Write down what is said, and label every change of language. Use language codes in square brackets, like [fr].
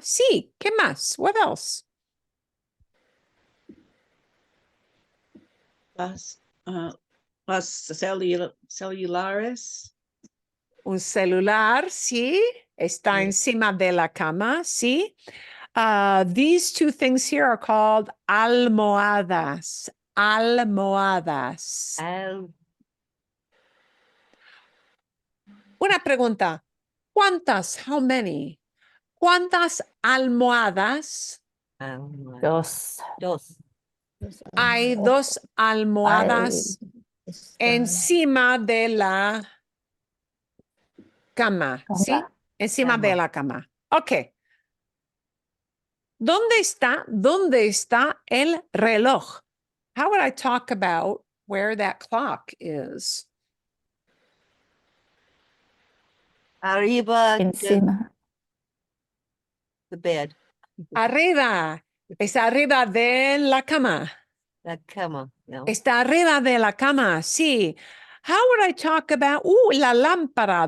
[es] Sí, ¿qué más? [en] What else? [es] Las celulares. Un celular, sí, está encima de la cama, sí. [en] These 2 things here are called almohadas. [es] Almohadas. Una pregunta. ¿Cuántas? [en] How many? [es] ¿Cuántas almohadas? 2. Dos. Los Hay almohadas 2 almohadas están encima de la cama, ¿sí? Cama. Encima Cama. de la cama. Ok. ¿Dónde está el reloj? [en] How would I talk about where that clock is? [es] Arriba. Encima. [en] The bed. [es] Arriba. Está arriba de la cama. La cama. No. Está arriba de la cama, sí. [en] How would I talk about, la lámpara?